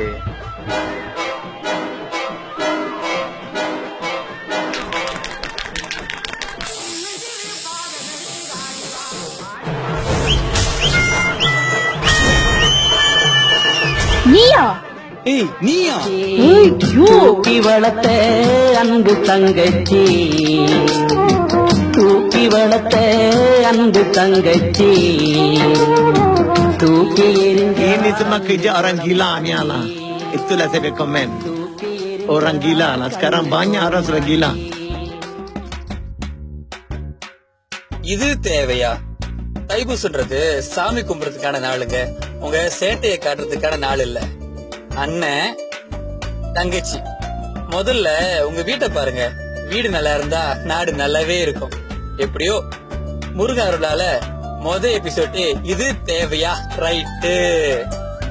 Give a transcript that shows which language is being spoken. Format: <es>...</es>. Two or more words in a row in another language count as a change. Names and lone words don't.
<ta>நீயா? ஏய் நீயா? தூக்கி வளர்த்த அன்பு தங்கச்சி, தூக்கி வளர்த்த அன்பு தங்கச்சி, தூக்கி</ta> <ms>Ini semua kerja orang gila ni lah. Itulah saya komen. Orang gila lah. Sekarang banyak orang sudah gila.</ms> <ta>இது தேவையா? தைப்பூசன்றது சாமி கும்பிடுறதுக்கான நாளுங்க, உங்க சேட்டையை காட்டுறதுக்கான நாள் இல்ல. அண்ணன் தங்கச்சி, முதல்ல உங்க வீட்டை பாருங்க. வீடு நல்லா இருந்தா நாடு நல்லாவே இருக்கும். எப்படியோ முருகன் அருளால எபிசோட் இது தேவையா ரைட்டு.</ta>